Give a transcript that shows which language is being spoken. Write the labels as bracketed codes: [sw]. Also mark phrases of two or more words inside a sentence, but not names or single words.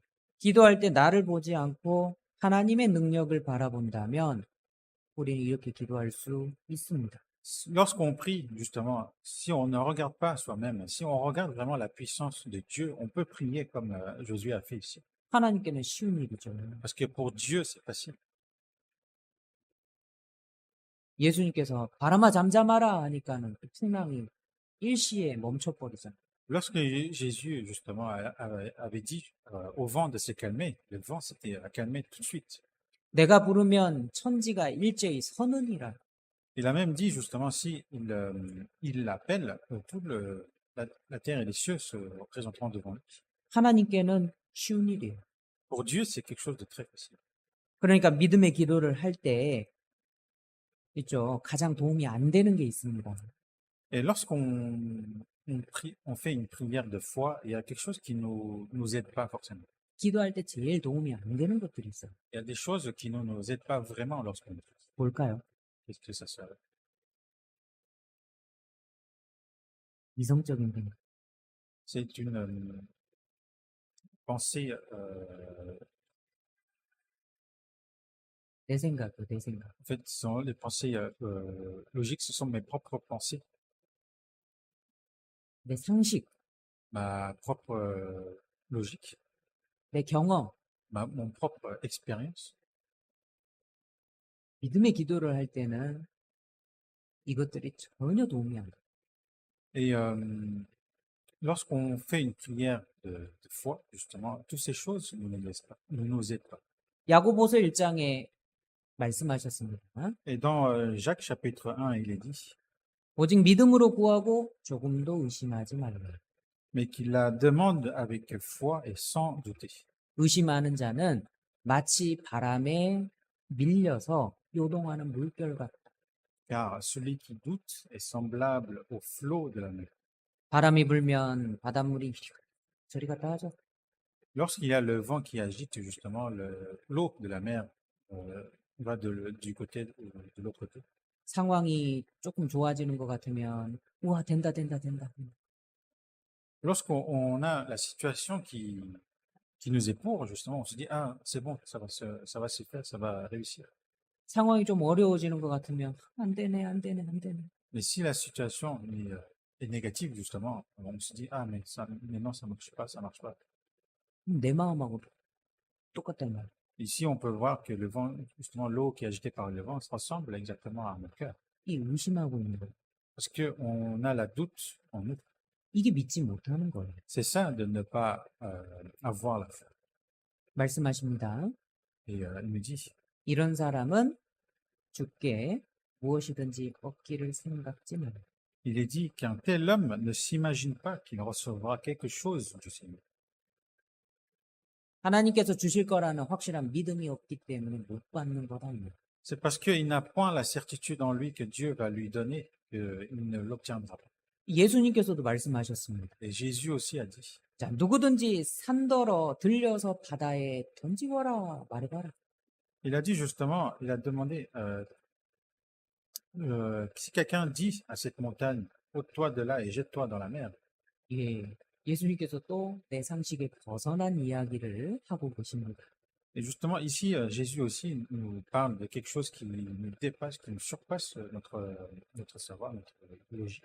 [ko] 기도할 때 나를 보지 않고 하나님의 능력을 바라본다면 우리는 이렇게 기도할 수 있습니다. [fr] Lorsqu'on prie, justement, si on ne regarde pas soi-même, si on regarde vraiment la puissance de Dieu, on peut prier comme Josué a fait ici. [ko] 하나님께는 쉬운 일이죠. [fr] Parce que pour Dieu, c'est facile. [ko] 예수님께서 바람아 잠잠하라 하니까는 그 풍랑이 일시에 멈춰버리잖아요. [fr] Lorsque Jésus, justement, avait dit au vent de se calmer, le vent s'était calmé tout de suite. [ko] 내가 부르면 천지가 일제히 서느니라. [fr] Il a même dit, justement, si il l'appelle, la terre et les cieux se présenteront devant lui. [ko] 하나님께는 쉬운 일이에요. [fr] Pour Dieu, c'est quelque chose de très facile. [ko] 그러니까 믿음의 기도를 할 때 있죠. 가장 도움이 안 되는 게 있습니다. [fr] Et lorsqu'on prie, on fait une prière de foi, il y a quelque chose qui nous aide pas forcément. [ko] 기도할 때 제일 도움이 안 되는 것들이 있어요. [fr] Il y a des choses qui ne nous aident pas vraiment lorsqu'on prie. [ko] 뭘까요? [fr] Qu'est-ce que ça serait? [ko] 이성적인 생각. [fr] C'est une pensée, [ko] 내 생각도 내 생각. [fr] en fait, ce sont les pensées logiques, ce sont mes propres pensées, [ko] 내 상식, [fr] ma propre logique, [ko] 내 경험. [fr] mon propre expérience. [ko] 믿음의 기도를 할 때는 이것들이 전혀 도움이 안 돼요. [fr] Et lorsqu'on fait une prière de foi, justement, toutes ces choses ne nous aident pas. [ko] 야고보서 1장에 말씀하셨습니다. [fr] Et dans Jacques chapitre 1, il est dit, [ko] 오직 믿음으로 구하고 조금도 의심하지 말라. [fr] mais qu'il la demande avec foi et sans douter. [ko] 의심하는 자는 마치 바람에 밀려서 요동하는 물결 같다. [fr] Car celui qui doute est semblable au flot de la mer. [ko] 바람이 불면 바닷물이 저리 갔다 하죠. [fr] Lorsqu'il y a le vent qui agite, justement, l'eau de la mer va du côté de l'autre côté. [ko] 상황이 조금 좋아지는 것 같으면 우와 된다. [fr] Lorsqu'on a la situation qui nous est pour, justement, on se dit, ah, c'est bon, ça va se faire, ça va réussir. [ko] 상황이 좀 어려워지는 것 같으면 안 되네. [fr] Mais si la situation est négative, justement, on se dit, ah, mais non, ça marche pas. [ko] 내 마음하고 똑같단 말이에요. [fr] Ici, on peut voir que le vent, justement, l'eau qui est agitée par le vent, se ressemble exactement à notre cœur. [ko] 이 의심하고 있는 거예요. [fr] Parce qu'on a la doute en nous. [ko] 이게 믿지 못하는 거예요. [fr] C'est ça de ne pas avoir la foi. [ko] 말씀하십니다. [fr] Et il me dit, [ko] 이런 사람은 주께 무엇이든지 얻기를 생각지 말라. [fr] il est dit qu'un tel homme ne s'imagine pas qu'il recevra quelque chose du Seigneur. [ko] 하나님께서 주실 거라는 확실한 믿음이 없기 때문에 못 받는 거다. [fr] C'est parce qu'il n'a point la certitude en lui que Dieu va lui donner qu'il ne l'obtiendra pas. [ko] 예수님께서도 말씀하셨습니다. [fr] Et Jésus aussi a dit, [ko] 자, 누구든지 산더러 들려서 바다에 던지거라 말해봐라. [fr] il a dit justement, il a demandé, si quelqu'un dit à cette montagne, ôte-toi de là et jette-toi dans la mer, [ko] 예, 예수님께서 또 내 상식에 벗어난 이야기를 하고 계십니다. [fr] et justement ici, Jésus aussi nous parle de quelque chose qui nous dépasse, qui nous surpasse notre savoir, notre logique.